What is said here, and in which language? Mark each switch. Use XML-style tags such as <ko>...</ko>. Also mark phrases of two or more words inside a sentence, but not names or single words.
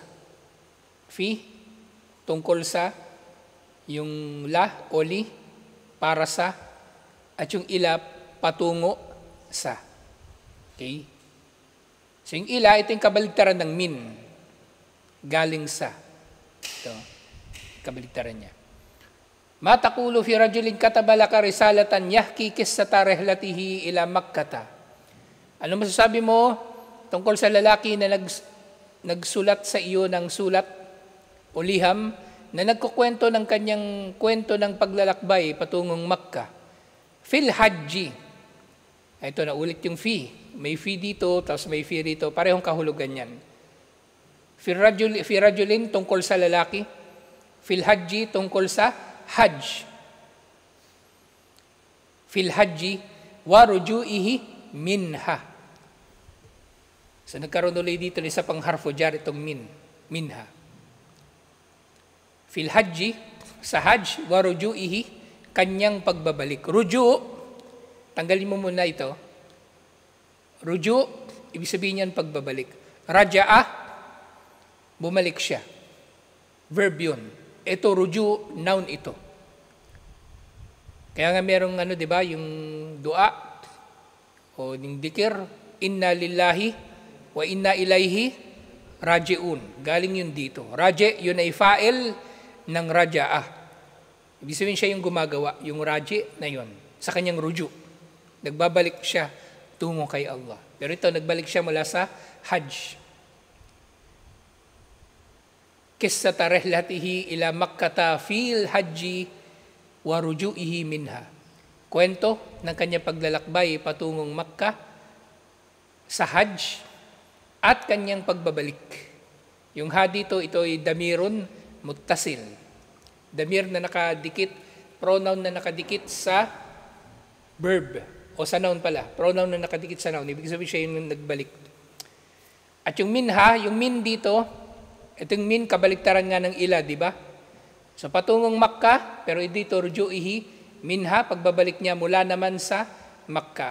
<tl>Fi, tungkol sa, yung la o li, para sa, at yung ila, patungo sa. Okay? So yung ila, ito yung kabaligtaran ng min. Galing sa. Ito, kabaligtaran niya.</tl> <ar>ما تقول في رجل كتب لك رسالة يحكي قصة رحلته إلى مكة.</ar> <tl>Ano masasabi mo tungkol sa lalaki na nagsulat sa iyo ng sulat o liham na nagkukwento ng kanyang kwento ng paglalakbay patungong Makkah?</tl> <ar>في الحج.</ar> <tl>Ito na ulit yung fi. May fi dito, tapos may fi dito. Parehong kahulugan yan.</tl> <ar>في رجل,</ar> <tl>tungkol sa lalaki.</tl> <ar>في الحج,</ar> <tl>tungkol sa hajj.</tl> <ar>في الحج ورجوعه منها.</ar> <tl>So nagkaroon ulit dito isa pang</tl> <ar>حرف جر</ar> <tl>itong minha.</tl> <ar>في الحج,</ar> <tl>sa hajj,</tl> <ar>ورجوعه,</ar> <tl>kanyang pagbabalik. Ruju, tanggalin mo muna ito. Ruju, ibig sabihin yan pagbabalik. Raja'ah, bumalik siya. Verb yun. Ito, ruju, noun ito. Kaya nga merong di ba, yung dua o yung dikir,</tl> <ar>إنا لله وإنا إليه راجعون.</ar> <tl>Galing yun dito. Raji, yun ay fa'il ng raja'ah. Ibig sabihin siya yung gumagawa, yung raji na yun, sa kanyang ruju. Nagbabalik siya tungo kay Allah. Pero ito, nagbalik siya mula sa hajj.</tl> <ar>قصة رحلته إلى مكة في الحج ورجوعه منها.</ar> <tl>Kwento ng kanyang paglalakbay patungong Makkah sa hajj at kanyang pagbabalik. Yung ha dito, ito ay</tl> <ar>ضمير متصل.</ar> <tl>Damir na nakadikit, pronoun na nakadikit sa verb. O sa noun pala. Pronoun na nakadikit sa noun. Ibig sabihin siya yung nagbalik. At yung minha, yung min dito, itong min, kabaliktaran nga ng ila, di ba? So patungong Makkah, pero dito</tl> <ar>رجوعه منها,</ar> <tl>pagbabalik niya mula naman sa Makkah.</tl>